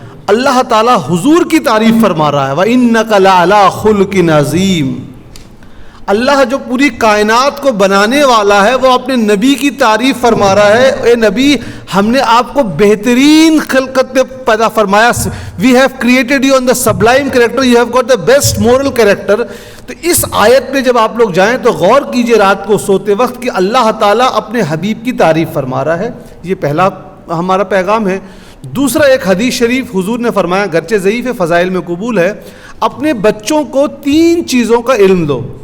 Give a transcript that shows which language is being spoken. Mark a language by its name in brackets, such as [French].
[Urdu] اللہ تعالیٰ حضور کی تعریف فرما رہا ہے، [Arabic] وَإِنَّكَ لَعَلَىٰ خُلُقٍ عَظِيمٍ. [Urdu] اللہ جو پوری کائنات کو بنانے والا ہے وہ اپنے نبی کی تعریف فرما رہا ہے، اے نبی ہم نے آپ کو بہترین خلقت میں پیدا فرمایا. [English] We have created you on the sublime character, you have got the best moral character. [Urdu] تو اس آیت میں جب آپ لوگ جائیں تو غور کیجئے رات کو سوتے وقت کہ اللہ تعالیٰ اپنے حبیب کی تعریف فرما رہا ہے. یہ پہلا ہمارا پیغام ہے. دوسرا ایک حدیث شریف حضور نے فرمایا، گرچہ ضعیف ہے فضائل میں قبول ہے، اپنے بچوں کو 3 چیزوں کا علم دو.